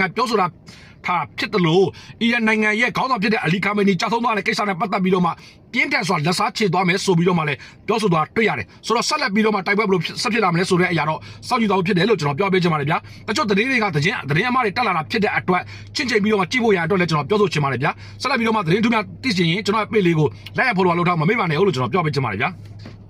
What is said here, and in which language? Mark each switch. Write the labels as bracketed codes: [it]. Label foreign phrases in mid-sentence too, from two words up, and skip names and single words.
[my] ပြောဆိုတာထားဖြစ်တယ်လို့အီရန်နိုင်ငံရဲ့ခေါင်းဆောင်ဖြစ်တဲ့အလီခါမနီကြာဆုံးသွားတဲ့ကိစ္စနဲ့ပတ်သက်ပြီးတော့မှပြင်းထန်စွာလက်စားချေသွားမယ်ဆိုပြီးတော့မှလည်းပြောဆိုသွားတွေ့ရတယ်ဆိုတော့ဆက်လက်ပြီးတော့မှတိုက်ပွဲဘယ်လိုဆက်ဖြစ်လာမလဲဆိုတဲ့အရာတော့စောင့်ကြည့်သွားဖြစ်တယ်လို့ကျွန်တော်ပြောပေးချင်ပါတယ်ဗျာတချို့သတင်းတွေကသတင်းအမှားတွေတက်လာတာဖြစ်တဲ့အတွက်ချင့်ချိန်ပြီးတော့မှကြည့်ဖို့ရအတွက်လည်းကျွန်တော်ပြောဆိုချင်ပါတယ်ဗျာဆက်လက်ပြီးတော့မှသတင်းထူးများသိချင်ရင်ကျွန်တော်ရဲ့ page လေးကို [en] like and follow [my] လုပ်ထားမှာမေ့ပါနဲ့ဟုတ်လို့ကျွန်တော်ပြောပေးချင်ပါတယ်ဗျာ